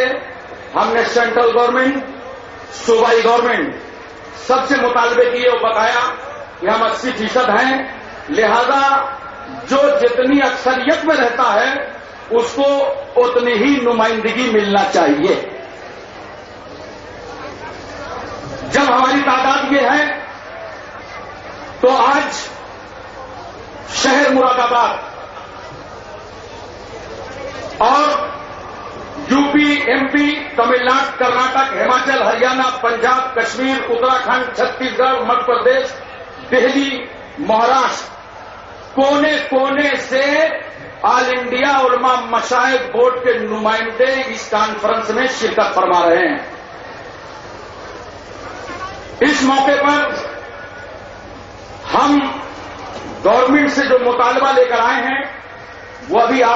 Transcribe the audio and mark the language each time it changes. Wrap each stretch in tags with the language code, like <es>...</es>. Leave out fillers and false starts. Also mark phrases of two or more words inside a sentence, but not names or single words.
<ur>ہم نے سینٹرل گورنمنٹ، صوبائی گورنمنٹ سب سے مطالبے کیے اور بتایا کہ ہم 80% ہیں، لہذا جو جتنی اکثریت میں رہتا ہے اس کو اتنی ہی نمائندگی ملنا چاہیے. جب ہماری تعداد یہ ہے تو آج شہر مراد آباد اور یو پی، ایم پی، تمل ناڈو، کرناٹک، ہماچل، ہریانہ، پنجاب، کشمیر، اتراکھنڈ، چھتیس گڑھ، مدھیہ پردیش، دہلی، مہاراشٹر، کونے کونے سے آل انڈیا علماء مشائخ بورڈ کے نمائندے اس کانفرنس میں شرکت فرما رہے ہیں. اس موقع پر ہم گورنمنٹ سے جو مطالبہ لے کر آئے ہیں وہ ابھی آپ</ur>